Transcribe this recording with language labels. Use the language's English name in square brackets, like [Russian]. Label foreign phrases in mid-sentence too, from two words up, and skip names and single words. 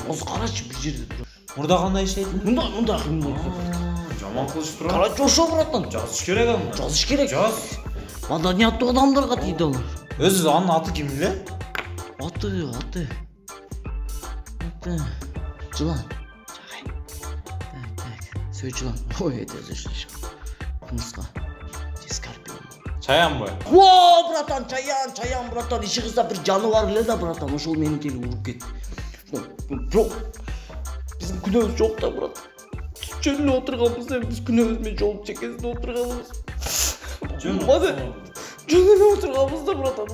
[Kyrgyz] Азыр карачы бир жерде туруп. Мурда кандай иштейт? Мындай кыймылдайт. Жаман кылышып турат. Короче, ошо, братан. Жазыш керек аны. Жазыш керек. Жаз. Маданияттуу адамдарга тийди алар. Өзү анын аты ким эле? Аты. Жылан. [Russian] Так. Сөй Ой, это слишком. [Kyrgyz] Кумска. Скорпион. Чаянбы? [Russian] Во, братан, [Kyrgyz] чаян, братан. Иши кызда бир жаныбар эле да, братан. Ошол мени келип уруп кетти. Жок. Биздин күнөөбүз жок да, братан. Жөн эле отурганбыз, биз күнөөбүз менен жол чекесинде отурганбыз. Жөн эле отурганбыз да, братан.